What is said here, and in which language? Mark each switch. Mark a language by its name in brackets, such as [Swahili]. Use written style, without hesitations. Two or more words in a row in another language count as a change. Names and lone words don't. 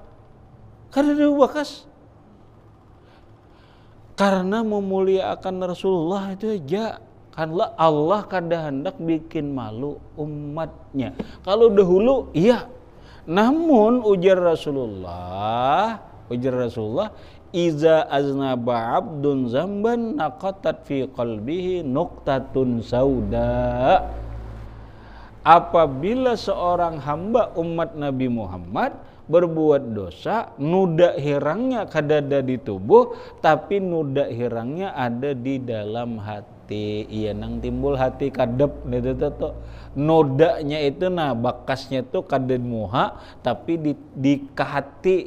[Banjar] Kan ada bakas. Karena memuliakan Rasulullah itu aja. Karena Allah kada hendak bikin malu umatnya. Kalau dahulu iya. Namun ujar Rasulullah, [Arabic] إذا أذنب عبد ذنبا نقطت في قلبه نقطة سوداء. [Banjar] Apabila seorang hamba umat Nabi Muhammad berbuat dosa, nuda hirangnya kadada di tubuh, tapi nuda hirangnya ada di dalam hati. Iya nang timbul hati kadep itu nodanya itu nah bakasnya tuh kaded muha, tapi di hati.